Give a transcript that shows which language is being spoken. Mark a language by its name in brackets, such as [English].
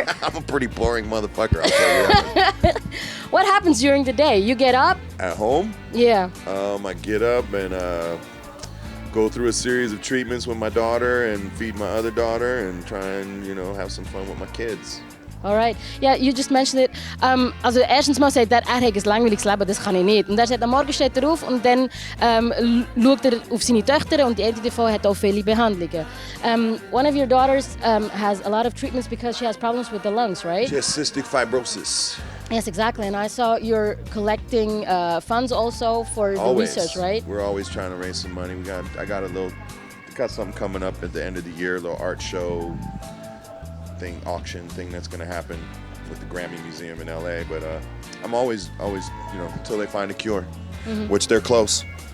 [English] I'm a pretty boring motherfucker, I'll tell you that. What happens during the day? You get up? At home? Yeah. I get up and go through a series of treatments with my daughter and feed my other daughter and try and, you know, have some fun with my kids. All right. Yeah, you just mentioned it. [German] Also erstens mal sagt er hat ein langweiliges Leben, das kann ich nicht. Und er sagt, am Morgen steht er auf und dann schaut er auf seine Töchter und die eine davon hat auch viele Behandlungen. [English] One of your daughters has a lot of treatments because she has problems with the lungs, right? She has cystic fibrosis. Yes, exactly. And I saw you're collecting funds also for the research, right? We're always trying to raise some money. I got something coming up at the end of the year, a little art show auction thing that's going to happen with the Grammy Museum in LA, but I'm always, you know, until they find a cure, which they're close.